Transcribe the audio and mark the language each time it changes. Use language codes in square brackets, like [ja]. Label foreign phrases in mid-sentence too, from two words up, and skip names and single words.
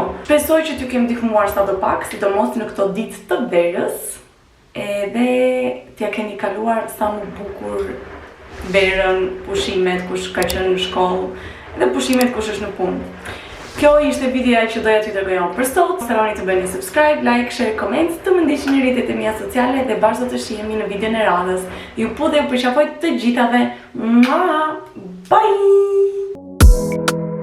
[sq] Shpresoj që t'ju kem ndihmuar sadopak, sidomos në këto ditë të verës, edhe t'ja keni kaluar sa më bukur verën, pushimet, kush ka qenë në shkollë, edhe pushimet kush është në punë. Kjo ishte videoja që doja t'ju tregoja për sot. Mos harroni të bëni [en] subscribe, like, share, comment, [sq] të më ndiqni në rrjetet e mia sociale dhe bashkë do të shihemi në videon e radhës. Ju po dhe ju përqafoj të gjithave. Bye!